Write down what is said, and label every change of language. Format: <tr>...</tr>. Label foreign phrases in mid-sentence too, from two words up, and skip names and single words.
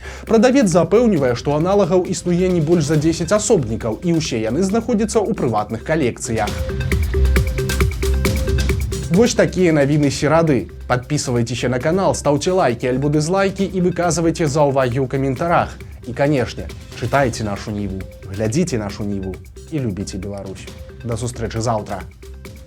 <be>Прадавец запэўнівае, што аналагаў існуе не больш за 10 асобнікаў, і ўсе яны знаходзяцца ў прыватных калекцыях. Вось такія навіны серады.</be> <ru>Подписывайтеся на канал, ставьте лайки альбо дизлайки и</ru> <be>выказывайте заўвагі ў каментарах.</be> <ru>И, конечно, читайте нашу Ниву, глядите нашу Ниву и любите Беларусь.</ru> <be>До сустрэчы заўтра.</be>